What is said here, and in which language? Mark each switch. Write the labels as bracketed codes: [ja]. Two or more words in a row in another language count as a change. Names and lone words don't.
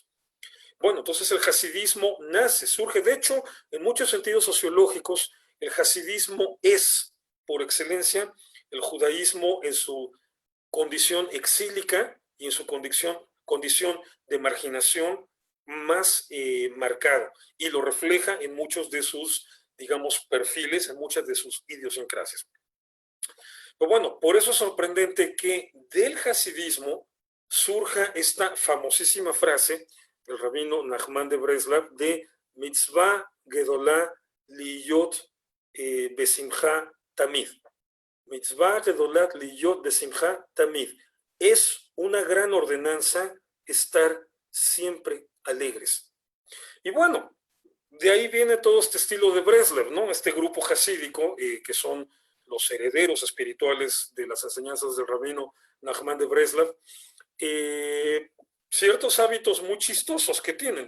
[es] Bueno, entonces el hasidismo nace, surge, de hecho, en muchos sentidos sociológicos, el hasidismo es, por excelencia, el judaísmo en su condición exílica y en su condición de marginación más marcado, y lo refleja en muchos de sus, digamos, perfiles, en muchas de sus idiosincrasias. Pero bueno, por eso es sorprendente que del hasidismo surja esta famosísima frase del rabino Nachman de Breslav de [he] מצוה גדולה להיות בשמחה תמיד. מצוה גדולה להיות בשמחה תמיד. [es] Es una gran ordenanza estar siempre alegres. Y bueno, de ahí viene todo este estilo de Breslav, ¿no? Este grupo hasídico que son los herederos espirituales de las enseñanzas del rabino Nachman de Breslav, ciertos hábitos muy chistosos que tienen.